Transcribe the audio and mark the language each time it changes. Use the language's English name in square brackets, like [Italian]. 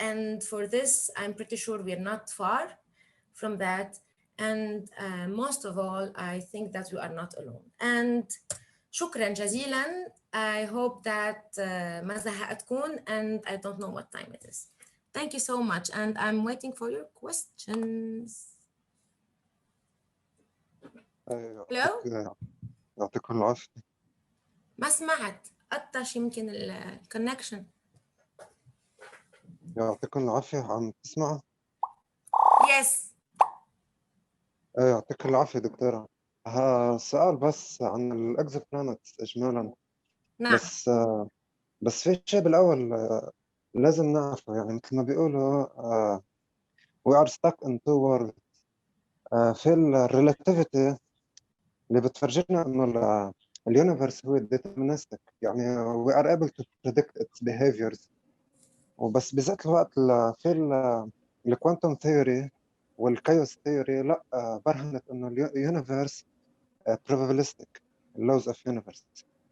[English] And for this, I'm pretty sure we are not far from that. And most of all, I think that we are not alone. [Arabic] And شكرا جزيلا. [English] I hope that [Arabic] ما زهقتكم, [English] and I don't know what time it is. Thank you so much, and I'm waiting for your questions. Hello? [Arabic] يعطيكم العافية. ما سمعت، قطش يمكن الكونكشن. يعطيكم العافية، عم تسمع؟ [English] Yes. [Arabic] يعطيك العافية دكتورة. سؤال بس عن الإكزوبلانتس إجمالاً. نعم. بس في شيء بالأول لازم نعرفه، يعني مثل ما بيقولوا [English] we are stuck in two worlds. [Arabic] في الريلاتيفيتي اللي بتفرجينا إنه اليونيفرس هو deterministic، يعني [English] we are able to predict its behaviors. [Arabic] وبس بذات الوقت في الكوانتم ثيوري والكايوس ثيوري لا برهنت إنه اليونيفرس [English] probabilistic laws of universe.